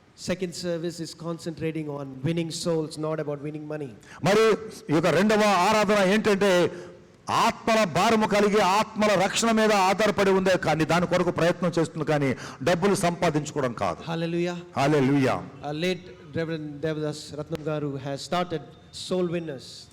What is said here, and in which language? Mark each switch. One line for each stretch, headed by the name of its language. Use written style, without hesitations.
English: second service is concentrating on winning souls, not about winning money.
Telugu: మరి ఈ యొక్క రెండవ ఆరాధన ఏంటంటే ఆత్మల భారము కలిగి ఆత్మల రక్షణ మీద ఆధారపడి ఉందే కానీ దాని కొరకు ప్రయత్నం చేస్తుంది కానీ డబ్బులు సంపాదించుకోవడం కాదు.
English: Hallelujah.
Telugu: Hallelujah.
English: Late Reverend Devadas Ratnam Garu has started Soul Winners.